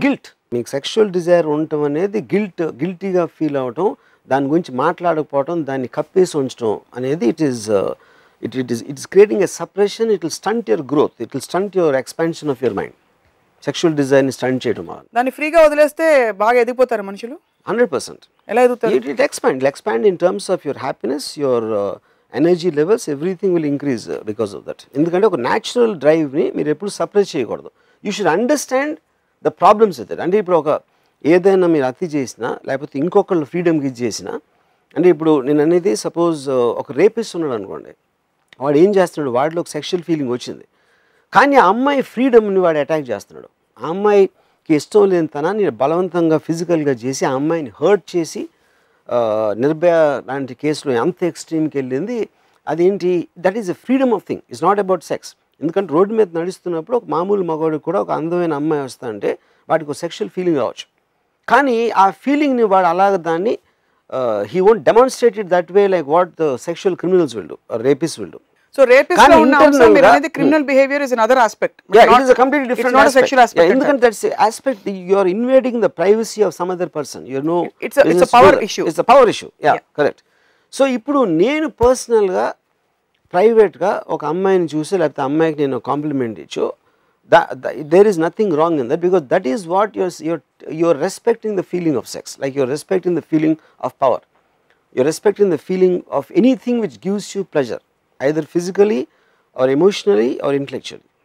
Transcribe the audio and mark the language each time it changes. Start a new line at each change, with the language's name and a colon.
Telugu: Guilt, మీకు sexual Dzire ఉండటం అనేది గిల్టీగా ఫీల్ అవటం, దాని గురించి మాట్లాడకపోవటం, దాన్ని కప్పేసి ఉంచడం అనేది
English: It is creating a suppression. It will stunt your growth, it will stunt your expansion of your mind.
Telugu: Sexual డిజైర్ని stunt చేయడం, దాన్ని ఫ్రీగా వదిలేస్తే బాగా ఎదిగిపోతారు మనుషులు. 100%. ఎలా ఎదుగుతారు?
English: It expand in terms of your happiness, your energy levels, everything will increase because of that.
Telugu: ఎందుకంటే ఒక న్యాచురల్ డ్రైవ్ని మీరు ఎప్పుడు సప్రెస్ చేయకూడదు.
English: You should understand the problems with it.
Telugu: అంటే ఇప్పుడు ఒక ఏదైనా మీరు అతి చేసినా లేకపోతే ఇంకొకళ్ళు ఫ్రీడమ్కి ఇది చేసినా, అంటే ఇప్పుడు నేను అనేది సపోజ్ ఒక రేపిస్ట్ ఉన్నాడు అనుకోండి, వాడు ఏం చేస్తున్నాడు, వాడిలో ఒక సెక్షువల్ ఫీలింగ్ వచ్చింది, కానీ ఆ అమ్మాయి ఫ్రీడమ్ని వాడు అటాక్ చేస్తున్నాడు. ఆ అమ్మాయికి ఇష్టం లేని తనాన్ని బలవంతంగా ఫిజికల్గా చేసి ఆ అమ్మాయిని హర్ట్ చేసి నిర్భయ లాంటి కేసులో ఎంత ఎక్స్ట్రీమ్కి వెళ్ళింది. అదేంటి,
English: That is a freedom of thing, it's not about sex.
Telugu: ఎందుకంటే రోడ్డు మీద నడుస్తున్నప్పుడు ఒక మామూలు మగవాడికి కూడా ఒక అందమైన అమ్మాయి వస్తా అంటే వాడికి ఒక సెక్షువల్ ఫీలింగ్ రావచ్చు, కానీ ఆ ఫీలింగ్ని వాడు అలాగ దాన్ని
English: he won't demonstrate it that way like what the sexual criminals will do
Telugu: or rapist will do. So rapist lo unna amsam meer anedi
English: criminal behavior is another aspect. Yeah, it is a completely different aspect. It's not a sexual aspect. Yeah, ఎందుకంటే that's the aspect you are invading the privacy of some other person. You know, it's a power issue. It's a power issue. Yeah, correct. So
Telugu: ఇప్పుడు నేను పర్సనల్గా ప్రైవేట్గా ఒక అమ్మాయిని చూసి లేకపోతే అమ్మాయికి నేను కాంప్లిమెంట్ ఇచ్చు,
English: there is nothing wrong in that, because that is what you're respecting the feeling of sex, like you're respecting the feeling of power, you're respecting the feeling of anything which gives you pleasure, either physically or emotionally or intellectually.